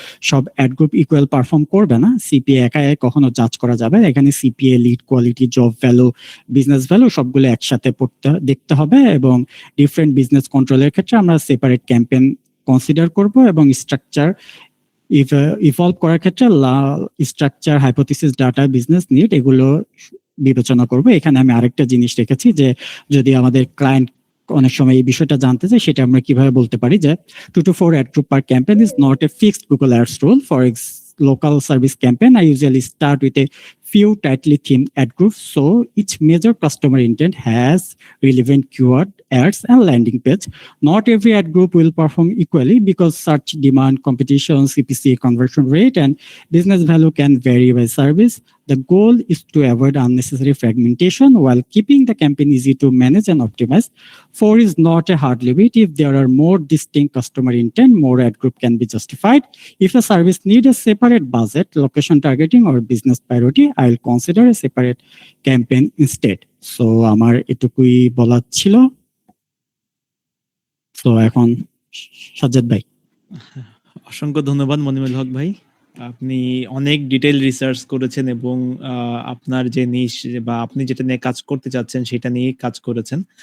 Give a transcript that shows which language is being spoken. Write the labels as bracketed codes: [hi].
[bn] সব add group equal perform করবে না, সিপিএ একা কখনো জাজ করা যাবে, এখানে CPA, lead quality, job value, business value সবগুলো একসাথে দেখতে হবে, এবং ডিফারেন্ট বিজনেস কন্ট্রোলের ক্ষেত্রে আমরা সেপারেট ক্যাম্পেইন কনসিডার করব, এবং স্ট্রাকচার ইভলভ করার ক্ষেত্রে structure, hypothesis, data, business need এগুলো বিবেচনা করব। এখানে আমি আরেকটা জিনিস রেখেছি, যে যদি আমাদের ক্লায়েন্ট অনেক সময় এই বিষয়টা জানতে চাই, সেটা আমরা কিভাবে বলতে পারি, যে [en] 2 to 4 ad group per campaign is not a fixed Google Ads rule. For local service campaign, I usually start with a few tightly themed ad groups, so each major customer intent has relevant keyword, ads, and landing page. Not every ad group will perform equally because search demand, competition, CPC, conversion rate, and business value can vary by service. The goal is to avoid unnecessary fragmentation while keeping the campaign easy to manage and optimize. 4 is not a hard limit. If there are more distinct customer intent, more ad group can be justified. If a service needs a separate budget, location targeting, or business priority, I'll consider a separate campaign instead. [bn] So আমার এটুকুই বলার ছিল। তো এখন সাজ্জাদ ভাই। অসংখ্য ধন্যবাদ মনিমুল হক ভাই, আপনি অনেক ডিটেইল রিসার্চ করেছেন এবং আপনার যে নিশ বা আপনি যেটা নিয়ে কাজ করতে চাচ্ছেন সেটা নিয়ে কাজ করেছেন।